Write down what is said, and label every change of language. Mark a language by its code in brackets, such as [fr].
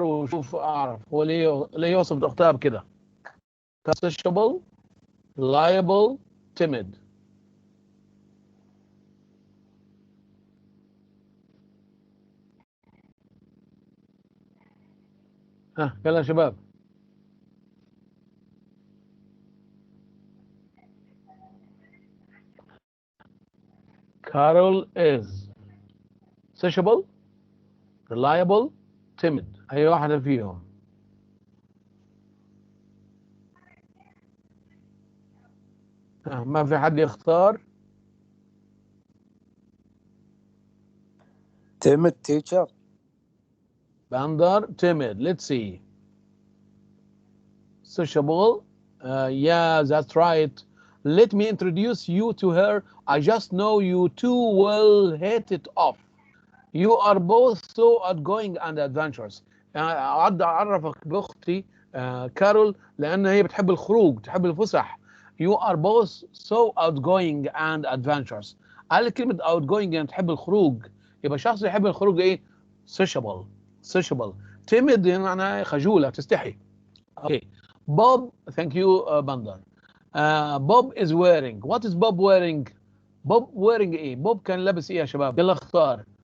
[ar] شوف أعرف هو ليه يوصف أختها بكده. [en] sociable, reliable, timid. [ar] ها يلا يا شباب. [en] Carol is sociable, reliable, timid. [ar] أي واحدة فيهم. ما في حد يختار. [en] Timid, teacher. Bandar, timid. Let's see. Sociable. Yeah, that's right. Let me introduce you to her. I just know you two will hit it off. You are both so outgoing and adventurous. [ar] أعرفك بأختي كارول لأن هي بتحب الخروج تحب الفسح. [en] You are both so outgoing and adventurous. [ar] قال كلمة outgoing يعني تحب الخروج. يبقى شخص يحب الخروج إيه؟ sociable. timid يعني خجولة تستحي. [en] Okay. Bob, thank you, Bandar. Bob is wearing. What is Bob wearing? Bob wearing [ar] إيه؟ Bob كان لابس إيه يا شباب؟ يلا اختار.